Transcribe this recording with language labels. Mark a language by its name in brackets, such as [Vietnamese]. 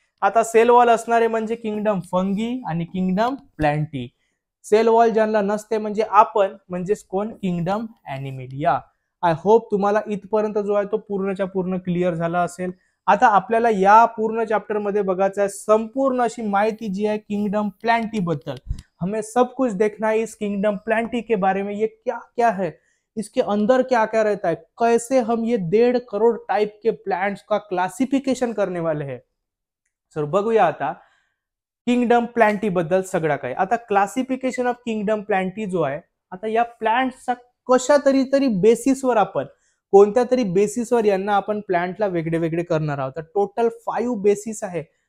[Marathi] आता sale wall असणारे म्हणजे किंगडम फंगी आणि किंगडम प्लांटी. सेल वॉल ज्यांना नसते म्हणजे आपण, म्हणजेच कोण, किंगडम ॲनिमिलिया. [English] I hope [Marathi] तुम्हाला इथपर्यंत जो आहे तो पूर्णच्या पूर्ण क्लिअर झाला असेल. आता आपल्याला या पूर्ण चॅप्टर मध्ये बघायचं आहे संपूर्ण अशी माहिती जी आहे किंगडम प्लांटी बद्दल. [Hindi] हमें सब कुछ देखना है इस किंगडम प्लांटी के बारे में, ये क्या क्या है, इसके अंदर क्या क्या रहता है, कैसे हम ये 1.5 करोड़ टाइप के प्लांट्स का क्लासिफिकेशन करने वाले हैं. [Marathi] सर बघूया आता किंगडम प्लांटी बद्दल सगळं काय. आता क्लासिफिकेशन ऑफ किंगडम प्लांटी जो आहे, आता या प्लांट्सचा कशा तरी बेसिसवर आपण, कोणत्या तरी बेसिसवर यांना आपण प्लांटला वेगळे वेगळे करणार आहोत. तर टोटल 5 बेसिस आहे.